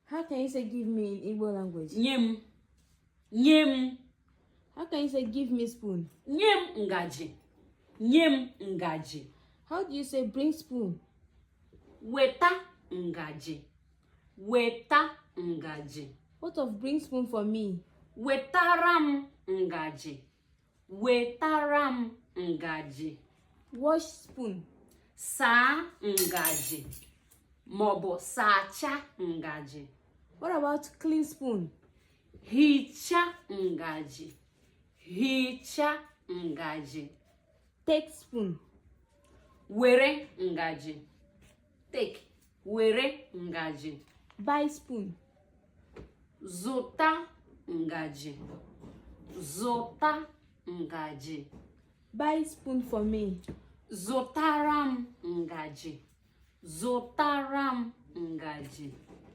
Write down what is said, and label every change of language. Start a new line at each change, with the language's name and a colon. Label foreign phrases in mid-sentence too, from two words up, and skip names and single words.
English: How can you say give me in Igbo language?
Igbo: Nyem. Nyem.
English: How can you say give me spoon?
Igbo: Nyem ngaji. Nyem ngaji.
English: How do you say bring spoon?
Igbo: Weta ngaji. Weta ngaji.
English: What of bring spoon for me?
Igbo: Wetaram ngaji. Wetaram ngaji.
English: Wash spoon.
Igbo: Sa ngaji. Mobo sacha ngaji.
English: What about clean spoon?
Igbo: Hicha ngaji. Hicha ngaji.
English: Take spoon.
Igbo: Were ngaji. Take. Were ngaji.
English: Buy spoon.
Igbo: Zota ngaji. Zota ngaji.
English: Buy spoon for me.
Igbo: Zotaram ngaji. Zotaram ngaji.